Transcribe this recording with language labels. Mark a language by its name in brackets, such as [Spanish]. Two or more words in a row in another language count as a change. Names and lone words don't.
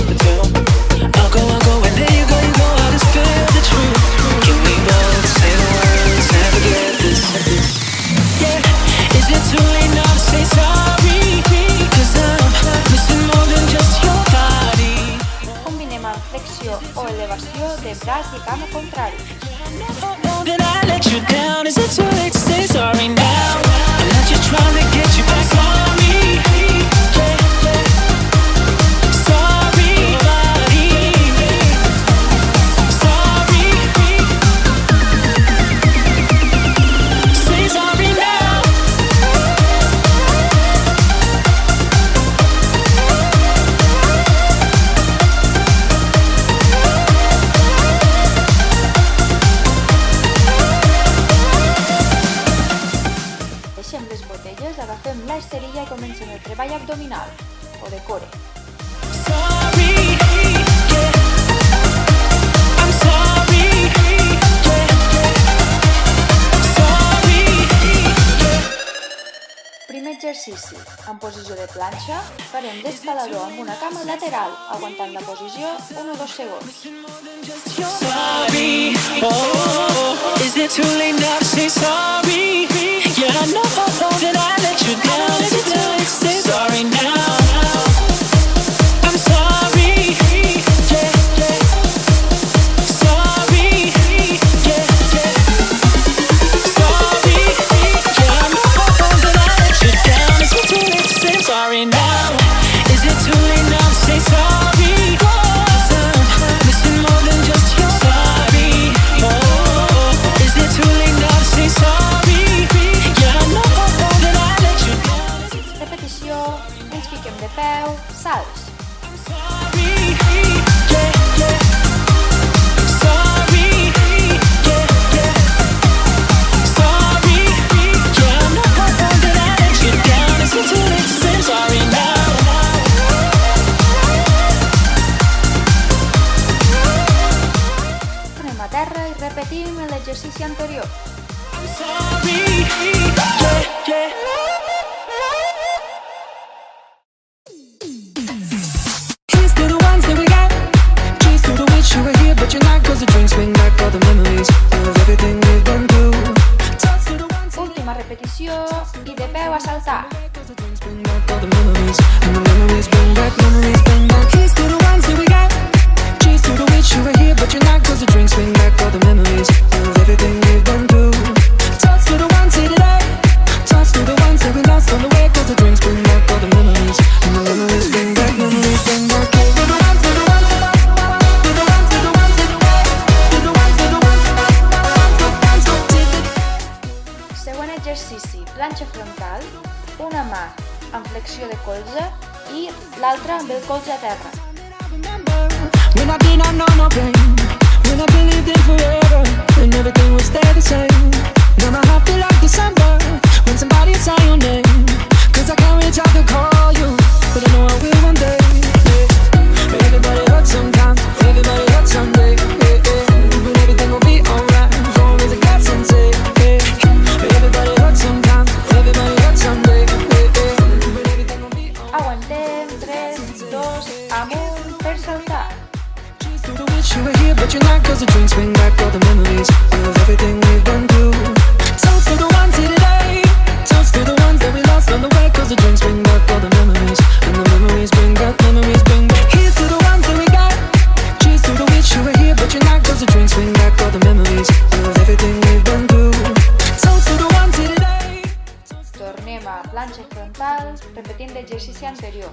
[English] I'll go, and there you go, I just feel the truth. Can we both say the words, never get this? Yeah, is it too late now to say sorry? 'Cause I'm missing more than just your body. [Catalan] Combinem amb flexió o elevació de braç i cama contrari. [English] That I let you down. Is it too late to say sorry now? I'm not just trying to get you back. Sorry, sorry, buddy. Sorry, say sorry now. [Catalan] Deixem les botelles, agafem la esterilla i comencem el treball abdominal, o de core. [English] Sorry, I'm sorry, sorry. [Catalan] Primer exercici. En posició de planxa, farem d'escalador amb una cama lateral, aguantant la posició 1 o 2 segons. [English] Sorry, oh, is it too late now to say sorry? Yeah, I know that I let you down. Is it too late to say sorry now? I'm sorry, yeah, yeah. Sorry, yeah, yeah. Sorry, yeah, I know that I let you down. Is it too late to say sorry now? Is it too late now to say sorry? 'Cause I'm missing more than just your sorry. Oh, is it too late now to say sorry? Yeah, I know that I let you down. [Catalan] Repetició, ens fiquem de peu, salts. [English] Sorry, yeah, yeah. Sorry, yeah, yeah. Sorry, yeah, I know that I let you down. Is it too late to say sorry now? [Catalan] Tornem a terra i repetim l'exercici anterior. [English] Sorry, yeah, yeah. Here's to the ones that we got. Cheers to the wish you were here, but you're not. 'Cause the drinks bring back all the memories of everything we've been through. Toast to the ones [Catalan] Última repetició i de peu a saltar. [English] 'cause the drinks bring back all the memories, and the memories bring back, memories bring back. Here's to the ones that we got. Cheers to the wish you were here, but you're not. 'Cause the drinks bring back all the memories of everything we've been through. Toast to the ones here today. Toast to the ones that we lost on the way. 'Cause the drinks bring back all the memories, and the memories bring back, memories bring back. To the ones, to the ones, to the ones, to the ones, to the ones, to the ones, to the ones, to the ones, to the ones, to the ones. [Catalan] Següent exercici, planxa frontal, una mà amb flexió de colze i l'altra amb el colze a terra. [English] When I did not know no pain, when I believed in forever, and everything would stay the same. Now my heart feel like December, when somebody say your name. 'Cause I can't reach out to call you, but I know I will one day. Yeah. Everybody hurts sometimes, everybody hurts someday. Yeah, yeah. But everything will be alright, as long as I got sense. Yeah. Everybody hurts sometimes, everybody hurts someday. Yeah, yeah. But everything will be alright. [Catalan] Aguantem, 3, 2, amunt per saltar. [English] Cheers to the wish you were here, but you're not. 'Cause the drinks bring back all the memories of everything we've been through. Toast to the ones here today. Toast to the ones that we lost on the way. 'Cause the drinks bring back all the memories, and the memories bring back, memories bring back. Here's to the ones that we got. Cheers to the wish you were here, but you're not. 'Cause the drinks bring back all the memories of everything we've been through. Toast to the ones here today. [Catalan] Tornem a planxa frontal, repetint l'exercici anterior.